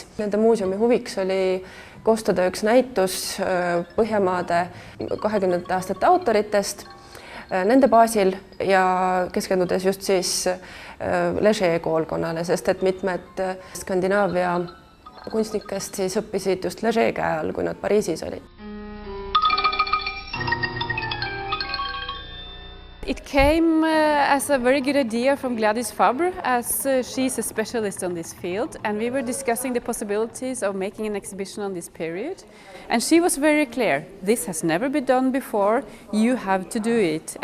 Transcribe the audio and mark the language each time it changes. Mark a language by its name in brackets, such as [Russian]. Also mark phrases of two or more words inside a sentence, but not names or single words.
[Estonian] Nende muuseumi huviks oli koostada üks näitus Põhjamaade 20. aastate autoritest nende baasil ja keskendudes just siis Leger koolkonnale, sest et mitmed Skandinaavia kunstnikest siis õppisid just Leger käe all, kui nad Pariisis olid. [English] It came as a very good idea from Gladys Fabre, as she's a specialist on this field, and we were discussing the possibilities of making an exhibition on this period. And she was very clear, this has never been done before, you have to do it.